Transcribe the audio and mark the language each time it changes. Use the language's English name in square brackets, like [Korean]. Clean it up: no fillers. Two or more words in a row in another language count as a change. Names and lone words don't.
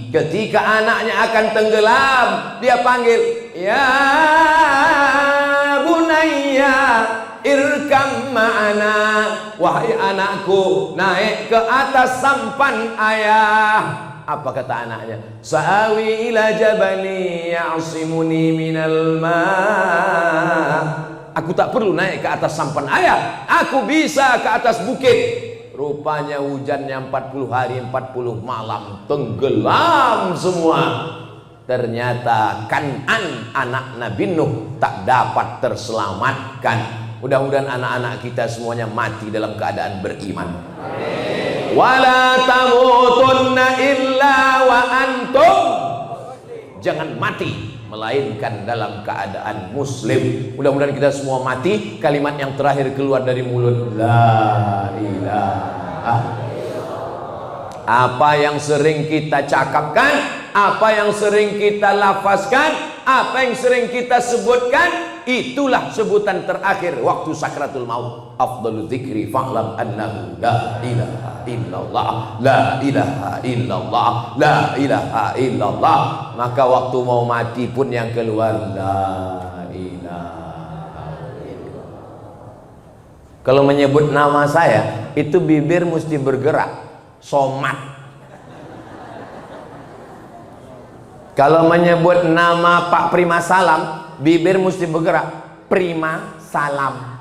[Malay] Ketika anaknya akan tenggelam, dia panggil, [Arabic] يا بني اركب معنا, [Malay] wahai anakku, naik ke atas sampan ayah. Apa kata anaknya? [Arabic] سآوي إلى جبل يعصمني من الماء'. [Malay] Aku tak perlu naik ke atas sampan ayah, aku bisa ke atas bukit. Rupanya hujannya 40 hari 40 malam, tenggelam semua. Ternyata Kan'an anak Nabi Nuh tak dapat terselamatkan. Mudah-mudahan anak-anak kita semuanya mati dalam keadaan beriman. [Arabic] ولا تموتن إلا وأنتم. [Malay] Jangan mati melainkan dalam keadaan muslim. Mudah-mudahan kita semua mati. Kalimat yang terakhir keluar dari mulut, [Arabic] لا إله. [Malay] Apa yang sering kita cakapkan, apa yang sering kita lafazkan, apa yang sering kita sebutkan, itulah sebutan terakhir waktu sakratul maut. [Arabic] أفضل الذكر فاعلم أنه لا إله إلا الله، لا إله إلا الله، لا إله إلا الله. [Malay] Maka waktu mau mati pun yang keluar [Arabic] لا إله إلا الله. [Malay] Kalau menyebut nama saya itu bibir mesti bergerak, somat. Kalau menyebut nama Pak Prima Salam, bibir mesti bergerak, Prima Salam.